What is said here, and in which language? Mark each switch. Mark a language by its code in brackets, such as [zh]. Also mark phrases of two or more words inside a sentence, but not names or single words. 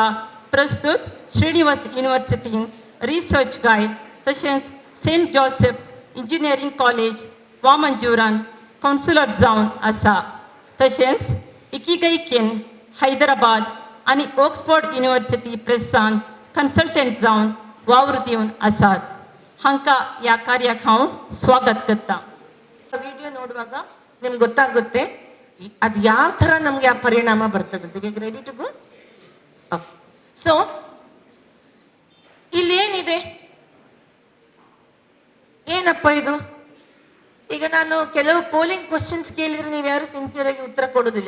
[kok] प्रस्तुत श्रीनिवास युनिव्हर्सिटीन [en] research guide [kok] तशेंच सेंट जोसेफ इंजिनियरींग कॉलेज वामंजुरान कावन्सिलर जावन आसा. तशेंच एकीकैकेन हैदराबाद आनी ऑक्सफोर्ड युनिव्हर्सिटी प्रेसान कन्सल्टंट जावन वावर दिवन आसात. हांकां ह्या कार्याक हांव स्वागत करता. [kn] ವಿಡಿಯೋ ನೋಡುವಾಗ ನಿಮ್ಗೆ ಗೊತ್ತಾಗುತ್ತೆ ಅದು ಯಾವ ಥರ ನಮಗೆ ಆ ಪರಿಣಾಮ ಬರ್ತದೆ. [en] Ready to go? [kn] ಸೊ ಇಲ್ಲೇನಿದೆ, ಏನಪ್ಪ ಇದು? ಈಗ ನಾನು ಕೆಲವು [en] polling questions [kn] ಕೇಳಿದ್ರೆ ನೀವು ಯಾರು ಸಿನ್ಸಿಯರ್ ಆಗಿ ಉತ್ತರ ಕೊಡೋದಿಲ್ಲ.